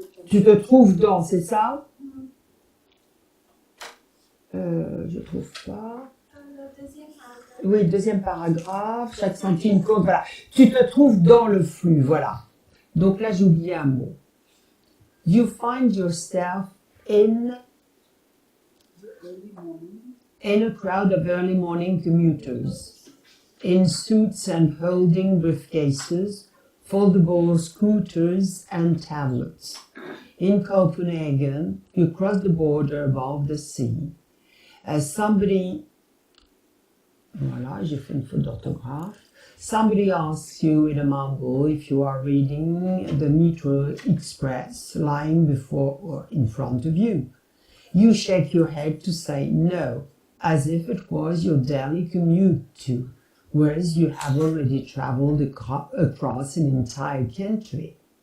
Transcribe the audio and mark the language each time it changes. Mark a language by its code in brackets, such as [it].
[fr] Tu te trouves dans, c'est ça? Je trouve pas. Le deuxième paragraphe. Oui, deuxième paragraphe, chaque centime compte, voilà. Tu te trouves dans le flux, voilà. Donc là, j'ai oublié un mot. [en] You find yourself in a crowd of early morning commuters, in suits and holding briefcases, foldable scooters and tablets. In Copenhagen, you cross the border above the sea. As somebody, [fr] voilà, j'ai fait une faute d'orthographe. [en] Somebody asks you in a mumble if you are reading the Metro Express lying before or in front of you. You shake your head to say no, as if it was your daily commute too, whereas you have already traveled across an entire country.